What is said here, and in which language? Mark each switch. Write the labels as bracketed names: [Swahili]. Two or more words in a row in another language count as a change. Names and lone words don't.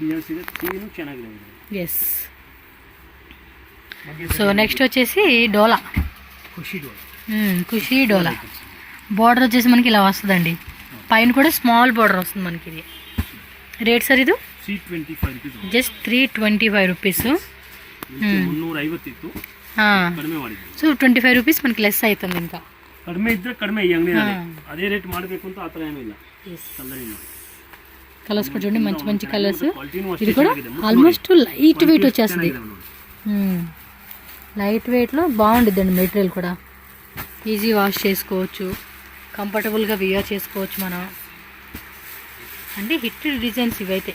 [English] yes, so next [Telugu] వచ్చేసి డోలా, ఖుషీ డోలా. బార్డర్ వచ్చేసి మనకి ఇలా వస్తుందండి, పైన కూడా [English] small border [Telugu] వస్తుంది మనకి. ఇది రేట్ సార్ ఇది? [English] just 325 rupees. [Kannada] 350 ಇತ್ತು, ಕಡಿಮೆ ಮಾಡಿದ್ವಿ. [English] so 25 rupees [Kannada] మనకి ಲೆಸ್ ಆಯ್ತಂడి. ఇంకా ಕಡಿಮೆ ಇದ್ರೆ ಕಡಿಮೆ ಈ ಅಂಗಡಿನಲ್ಲಿ ಅದೇ ರೇಟ್ ಮಾಡಬೇಕು ಅಂತ ಆ ಥರ ಏನಿಲ್ಲ. [Telugu] కలర్స్ కూడా చూడండి, మంచి మంచి కలర్స్. ఇది కూడా [English] almost light weight [Telugu] వచ్చేస్తుంది. లైట్ వెయిట్లో బాగుండిద్దండి. మెటీరియల్ కూడా [English] easy wash [Telugu] చేసుకోవచ్చు, కంఫర్టబుల్గా వియర్ చేసుకోవచ్చు మనం. అంటే [English] hit designs [Telugu] ఇవైతే.